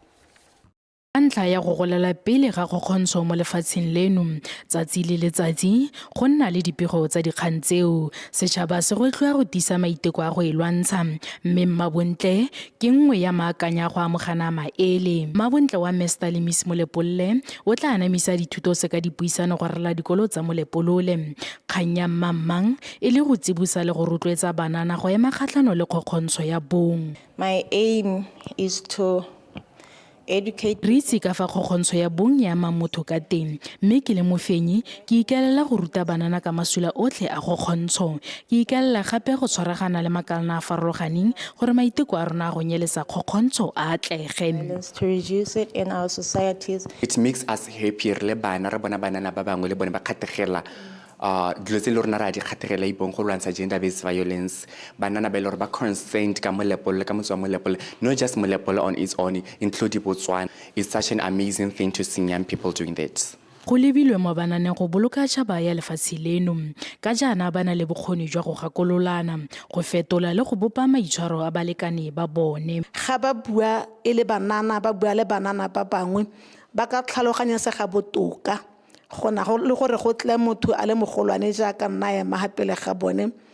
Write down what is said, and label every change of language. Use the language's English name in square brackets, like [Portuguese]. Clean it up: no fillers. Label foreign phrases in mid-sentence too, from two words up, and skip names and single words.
[Tswana] Ntla ya go golela pele ga kgokgontsho mo lefatsheng leno tsatsi le letsatsi go nna le dipego tsa dikgang tseo setšhaba se go tloa go tisa maiteko a go e lwantsha mme Mmabontle ke nngwe ya maakanya go amogana maele. Mmabontle wa Mr le Miss Molepolole o tla anamisa dithuto se ka dipuisano go rala dikolo tsa Molepolole. Kgang ya Mmang e le go tsibusa le go rotloetsa banana go ema kgatlhano le kgokgontsho ya bong. [English] My aim is to educate. [Tswana] Re itse ka fa kgokgontsho ya bong ya motho ka teng mme ke le mofenyi ke ikaelela go ruta banana ka masula otlhe a kgokgontsho. Ke ikaelela gape go tshwaragana le makalana a farologaneng gore maiteko a rona go nyelesa kgokgontsho a atlege. [English] To reduce it in our societies. It makes us happy [Tswana] le bana re bona banana ba bangwe le bone ba kgategela dilo tse le rona ra di kgategela ibong go lwantsha [English] gender based violence. [Tswana] Banana ba le ba concerned ka Molepolole ka motse wa Molepolole, [English] not just Molepolole on its own, including Botswana. It's such an amazing thing to see young people doing that. [Tswana] Go lebilwe mo bananeng go boloka tšhaba ya lefatshe leno ka jaana bana le bokgoni jwa go gakololana go fetola le go bopa maitshwaro a balekane ba bone. Ga ba bua e le banana ba bua le banana ba bangwe ba ka tlhaloganya se ga botoka gona go le gore go tle motho a le mogolwane jaaka nna ya mahapele ga bone